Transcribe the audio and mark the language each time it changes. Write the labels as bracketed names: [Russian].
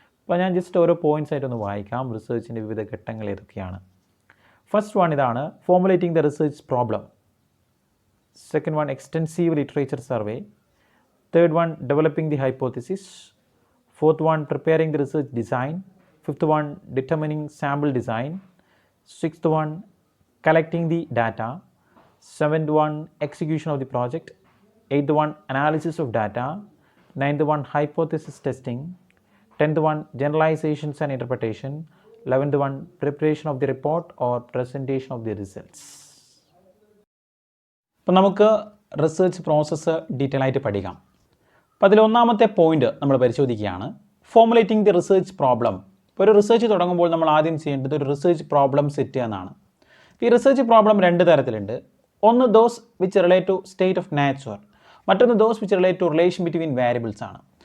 [Malayalam] അപ്പോൾ ഞാൻ ജസ്റ്റ് ഓരോ പോയിൻറ്റ്സ് ആയിട്ടൊന്ന് വായിക്കാം. റിസർച്ചിൻ്റെ വിവിധ ഘട്ടങ്ങൾ ഏതൊക്കെയാണ്? [English] First one ഇതാണ്, formulating the research problem. Second one, extensive literature survey. Third one, developing the hypothesis. Fourth one, preparing the research design. Fifth one, determining sample design. Sixth one, collecting the data. Seventh one, execution of the project. Eighth one, analysis of data. Ninth one, hypothesis testing. Tenth one, generalizations and interpretation. 11th one, preparation of the report or presentation of the results. [Malayalam] അപ്പോൾ നമുക്ക് research process detail ആയിട്ട് പഠിക്കാം. അപ്പോൾ അതിൽ ഒന്നാമത്തെ point നമ്മൾ പരിശോധിക്കുകയാണ്, [English] Formulating the research problem. [Malayalam] ഇപ്പോൾ ഒരു റിസർച്ച് തുടങ്ങുമ്പോൾ നമ്മൾ ആദ്യം ചെയ്യേണ്ടത് ഒരു റിസർച്ച് പ്രോബ്ലം സെറ്റ് എന്നാണ്. ഈ റിസർച്ച് പ്രോബ്ലം 2 തരത്തിലുണ്ട്. [English] ഒന്ന് those which relate to state of nature, മറ്റൊന്ന് those which relate to relation between variables ആണ്.